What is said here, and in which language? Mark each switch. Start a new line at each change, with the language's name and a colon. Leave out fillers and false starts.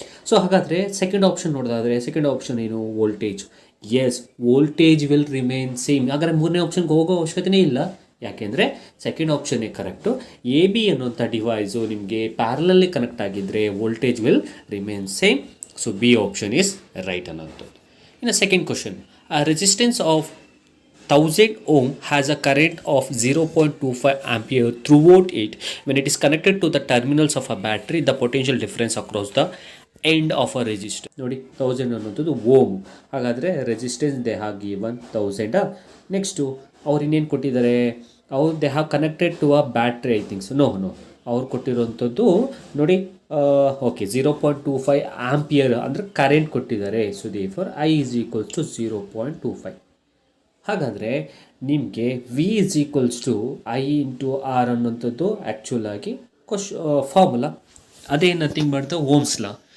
Kannada: So ಹಾಗಾದರೆ second option ನೋಡೋದಾದರೆ second option ಏನು, voltage. S,
English: Voltage will remain same.
Kannada: ಹಾಗಾದರೆ ಮೂರನೇ ಆಪ್ಷನ್ಗೆ ಹೋಗೋ ಅವಶ್ಯಕತೆಯೇ ಇಲ್ಲ, ಯಾಕೆಂದರೆ ಸೆಕೆಂಡ್ ಆಪ್ಷನ್ನೇ ಕರೆಕ್ಟು. ಎ ಬಿ ಅನ್ನುವಂಥ ಡಿವೈಸು ನಿಮಗೆ ಪ್ಯಾರಲಲ್ಲಿ ಕನೆಕ್ಟ್ ಆಗಿದ್ದರೆ
English: Voltage will remain same. So B option is right
Kannada: ಅನ್ನೋಂಥದ್ದು. ಇನ್ನು
English: Second question, resistance of 1000 ohm has a current of 0.25 ampere throughout it. When it is connected to the terminals of a battery, the potential difference across the end of a resistor.
Kannada: ನೋಡಿ, 1000 ಅನ್ನೋದು ohm. ಹಾಗಾದರೆ resistance
English: they have given
Kannada: 1000.
English: next
Kannada: ಅವ್ರು ಇನ್ನೇನು ಕೊಟ್ಟಿದ್ದಾರೆ,
English: They have connected to a battery, I thinks.
Kannada: No ಅವ್ರು ಕೊಟ್ಟಿರೋಂಥದ್ದು ನೋಡಿ, okay, 0.25 ampere ಅಂದರೆ current ಕೊಟ್ಟಿದ್ದಾರೆ.
English: So therefore I is equals to 0.25.
Kannada: ಹಾಗಾದರೆ ನಿಮಗೆ
English: V is equals to I into R
Kannada: ಅನ್ನೋಂಥದ್ದು ಆ್ಯಕ್ಚುಲಾಗಿ
English: Formula, ಅದೇ nothing ಮಾಡ್ತಾ Ohm's law.